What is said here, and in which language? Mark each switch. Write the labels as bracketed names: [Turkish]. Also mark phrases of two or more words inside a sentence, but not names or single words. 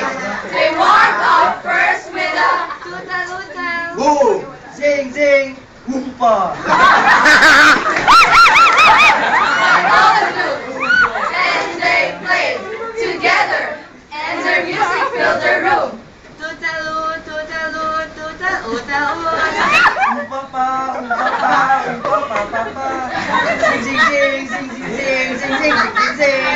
[English] They warmed up first with a toot-a-loot-a. Boom, zing, zing, oompa. And they played together, and their music filled the room. Tootaloot, tootaloot, tootaloot-oot. Oompa, oompa, oompa, oompa. Zing, zing, zing, zing, zing, zing, zing, zing, zing, zing.